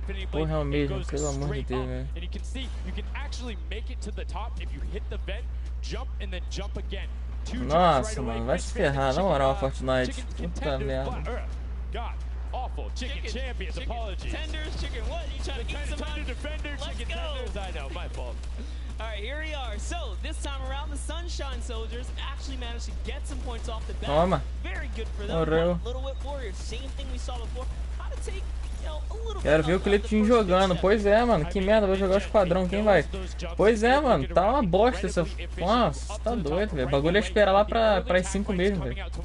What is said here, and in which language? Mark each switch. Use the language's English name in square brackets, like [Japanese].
[Portuguese] Porra, é o mesmo, pelo amor de Deus, velho. [English] And you can see you can actually make it to the top if you hit the vent, jump and then jump again. [Portuguese] Nossa, mano, vai se ferrar, na moral, Fortnite. Puta merda. [English] Awful chicken champions, apologies. Tenders, chicken what? You trying to eat some defenders, chicken tenders. I know, my fault. All right, here we are. So this time around, the Sunshine Soldiers actually managed to get some points off the bat. [Portuguese] Toma. [English] Very good for them. Little Whip Warriors, same thing we saw before. How to take, you know, a little. [Portuguese] Quero ver o Cleitinho jogando. Pois é, mano. Que merda, vou jogar o esquadrão. Quem vai? Pois é, mano. Tá uma bosta essa. Nossa, tá doido, velho. O bagulho é esperar lá pra as 5 mesmo, velho.